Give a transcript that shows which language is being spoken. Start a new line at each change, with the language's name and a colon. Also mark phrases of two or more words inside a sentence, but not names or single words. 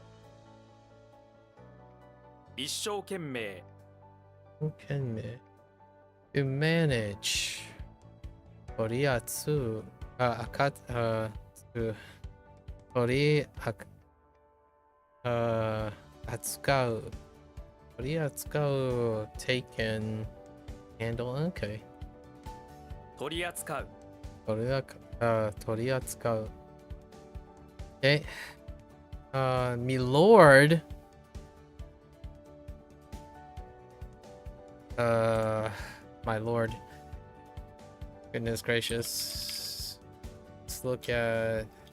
Japanese: 一生懸命
English: Who can to manage?
Japanese: とりあつ。取り扱う. 取り扱う.
English: Take and handle. Okay.
Japanese: 取り扱う取り扱う.
English: Okay. Me lord. My lord. Goodness gracious. Let's look at...